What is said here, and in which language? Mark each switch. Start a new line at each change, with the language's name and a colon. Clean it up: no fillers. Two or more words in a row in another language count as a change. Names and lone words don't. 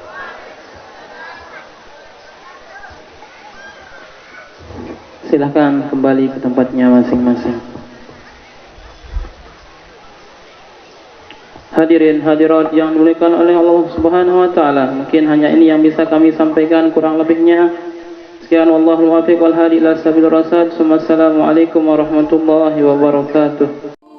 Indonesian: Silakan kembali ke tempatnya masing-masing. Hadirin hadirat yang dimuliakan oleh Allah
Arabic: سبحانه وتعالى,
Indonesian: mungkin hanya ini yang bisa kami sampaikan, kurang lebihnya sekian,
Arabic: والله الموفق والهادي إلى سبيل الرشاد. السلام عليكم ورحمة الله وبركاته.